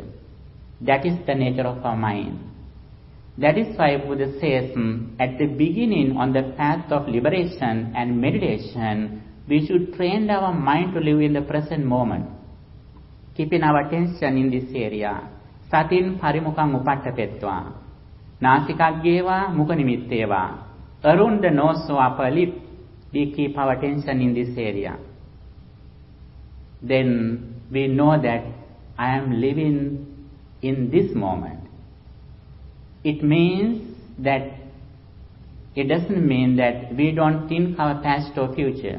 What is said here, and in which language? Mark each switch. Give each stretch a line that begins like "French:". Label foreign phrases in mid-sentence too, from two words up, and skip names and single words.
English: That is the nature of our mind. That is why Buddha says, at the beginning on the path of liberation and meditation, we should train our mind to live in the present moment, keeping our attention in this area.
Pali: Satin parimukang upattapetva. Nasikageva mukhanimitteva.
English: Around the nose or upper lip, we keep our attention in this area. Then we know that I am living in this moment. It means that it doesn't mean that we don't think our past or future.